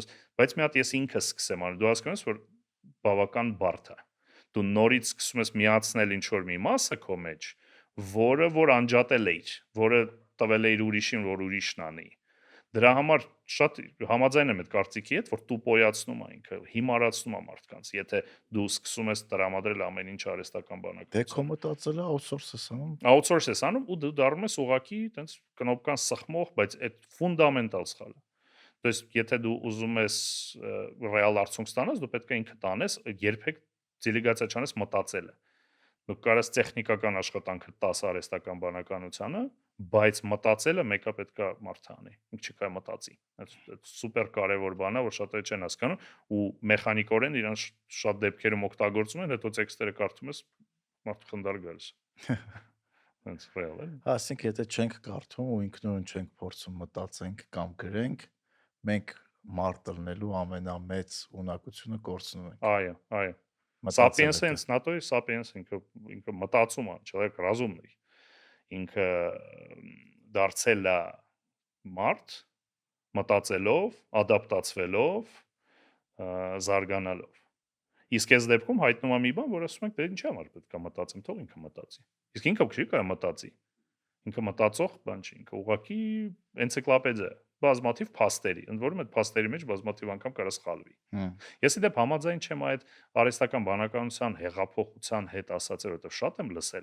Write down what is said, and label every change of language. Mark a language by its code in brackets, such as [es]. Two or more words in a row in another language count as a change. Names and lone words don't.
[hy] ես բայց մի հատ ես ինքս սկսեմ անել դու հասկանում ես որ բավական բարդ է դու նորից սկսում ես միացնել ինչ որ մի մասը քո մեջ որը որ անջատել էիր որը տվել էիր ուրիշին որ ուրիշն անի դրա համար շատ համաձայն եմ այդ կարծիքի հետ որ տուպոյացնում է ինքը հիմարացնում է մարդկանց եթե դու սկսում ես տրամադրել ամեն ինչ արհեստական բանակցություն դե քո մտածելը outsource ես անում ու դու դառնում ես ուղակի տենց կնոպկան սխմող բայց այդ ֆունդամենտալ սխալ է [ru] то есть [hy] եթե դու ուզում ես ռեալ արդյունք ստանաս դու պետք է ինքդ անես երբեք դիլիգացիա չանես մտածելը դու կարաս տեխնիկական աշխատանքը 10 արհեստական բանականությանը բայց մտածելը մեկը պետքա մարդը անի ինքը չի կարող մտածի այդ սուպեր կարևոր բան է որ շատերը չեն հասկանում ու մեխանիկորեն իրան շատ դեպքերում օգտագործում են հետո տեքստերը կարդում ես մարդը խնդար գալիս հենց ռեալ է ասենք եթե չենք կարդում ու ինքնուրույն չենք փորձում մտածենք կամ գրենք մենք մարդ լնելու ամենամեծ ունակությունը կորցնում ենք այո Sapiens-ը հենց նատոյի Sapiens ինքը մտածում է, [ru] человек разумный։ [hy] Ինքը դարձել է մարդ, մտածելով, ադապտացվելով, զարգանալով։ Իսկ այս դեպքում հայտնում է մի բան, որ ասում ենք, դե ինչի համար պետք է մտածեմ, թող ինքը մտածի։ Իսկ ինքը չի կարող մտածի։ Ինքը մտածող բան չի, ինքը ուղղակի էնցիկլոպեդիա է։ Բազմաթիվ փաստերի, ընդ որում այդ փաստերի մեջ բազմաթիվ անգամ կարող սխալվի։ Ես իդեպ համաձայն չեմ այդ արհեստական բանականության հեղափոխության հետ ասածը, որովհետև շատ եմ լսել։